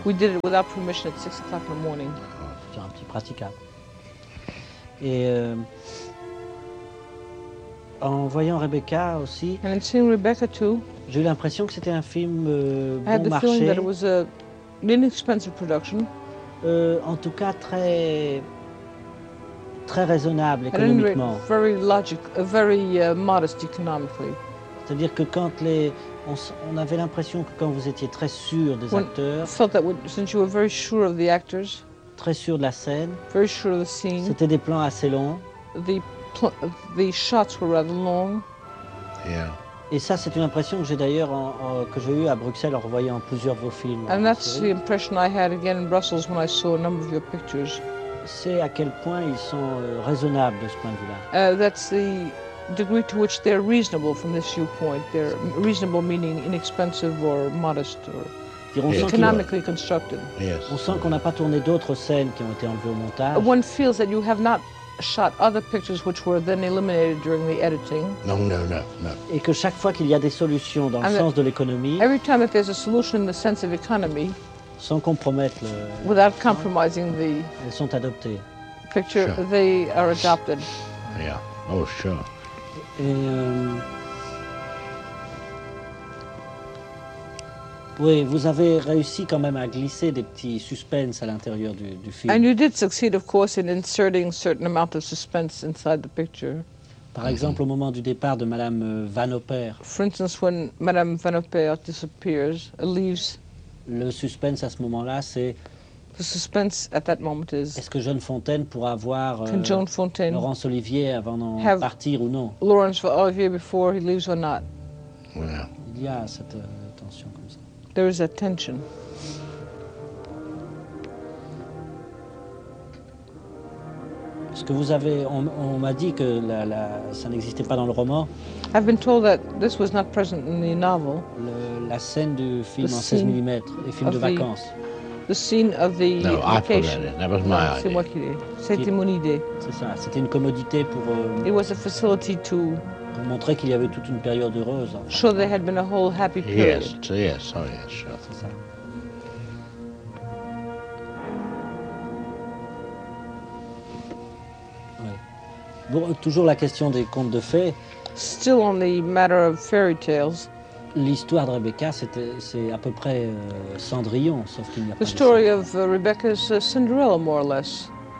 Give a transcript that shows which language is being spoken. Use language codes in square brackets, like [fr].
[en] We did it without permission at 6 o'clock in the morning. [fr] C'est un petit praticable. Et en voyant Rebecca aussi, and in seeing Rebecca too, j'ai eu l'impression que c'était un film bon marché. [en] I had the feeling that it was an inexpensive production. [fr] En tout cas, très, très raisonnable économiquement. [en] And very logical, very modest economically. [fr] C'est-à-dire que quand les... On avait l'impression que quand vous étiez très sûr des acteurs, [en] felt that since you were very sure of the actors, [fr] très sûr de la scène, [en] very sure of the scene, [fr] c'était des plans assez longs. [en] The shots were rather long. Yeah. [fr] Et ça, c'est une impression que j'ai d'ailleurs que j'ai eue à Bruxelles en revoyant plusieurs de vos films. [en] And that's the impression I had again in Brussels when I saw a number of your pictures. [fr] C'est à quel point ils sont raisonnables de ce point de vue-là. [en] That's the degree to which they're reasonable from this viewpoint. They're reasonable meaning inexpensive or modest or Economically constructed. Yes. [fr] On sent qu'on n'a pas tourné d'autres scènes qui ont été enlevées au montage. [en] One feels that you have not shot other pictures which were then eliminated during the editing. No. [fr] Et que chaque fois qu'il y a des solutions dans le sens de l'économie. [en] Every time that there's a solution in the sense of economy. [fr] Sans compromettre le. [en] Without compromising the. [fr] Elles sont adoptées. [en] Picture. Sure. They are adopted. Yeah. Oh sure. [fr] Oui, vous avez réussi quand même à glisser des petits suspens à l'intérieur du film. [en] And you did succeed, of course, in inserting certain amount of suspense inside the picture. [fr] Par exemple, au moment du départ de Madame Van Oppeer. [en] For instance, when Madame Van Oppeer disappears, leaves. [fr] Le suspense à ce moment-là, c'est. [en] The suspense at that moment is. [fr] Est-ce que Joan Fontaine pourra voir Laurence Olivier avant d'en partir ou non? [en] Laurence Olivier before he leaves or not? Yeah. [fr] Il y a cette tension comme ça. [en] There is a tension. [fr] Ce que vous avez, on m'a dit que ça n'existait pas dans le roman. [en] I've been told that this was not present in the novel. [fr] La scène du film en 16 mm, les films de vacances. [en] The scene of the vacation. No, I put that in. That was my idea. [fr] C'est moi qui l'ai. C'était mon idée. C'est ça. C'était une commodité pour. [en] It was a facility to. [fr] Pour montrer qu'il y avait toute une période heureuse. [en] Sure, there had been a whole happy period. Yes, yes, oh yes, sure. [fr] C'est ça. Oui. Bon, toujours la question des contes de fées. [en] Still on the matter of fairy tales. [fr] L'histoire de Rebecca, c'est à peu près Cendrillon, sauf qu'il n'y a [en] the [fr] pas [en] the story of Rebecca is Cinderella, more or less.